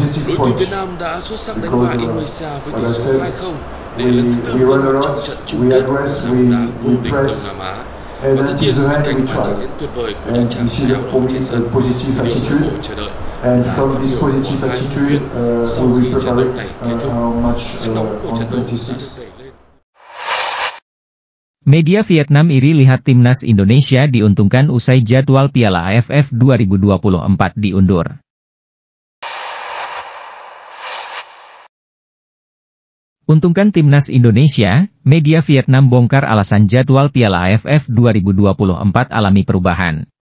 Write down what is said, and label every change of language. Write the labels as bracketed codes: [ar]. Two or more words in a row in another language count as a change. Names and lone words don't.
[vi] Đội tuyển Việt Nam đã xuất sắc đánh bại Indonesia với tỷ số 2-0 để lần thứ tư bước vào trong trận chung kết năm đã vô địch Đông Nam Á. Và tất nhiên bên cạnh màn trình diễn tuyệt vời của những chàng trai áo đỏ trên sân, điều hâm mộ chờ đợi là phát biểu của hai huấn luyện viên sau khi trận đấu này kết thúc. Sức nóng của trận đấu đã được đẩy lên. [id] Media Vietnam iri lihat timnas Indonesia diuntungkan usai jadwal Piala AFF 2024 diundur. Untungkan timnas Indonesia, media Vietnam bongkar alasan jadwal Piala AFF 2024 alami perubahan.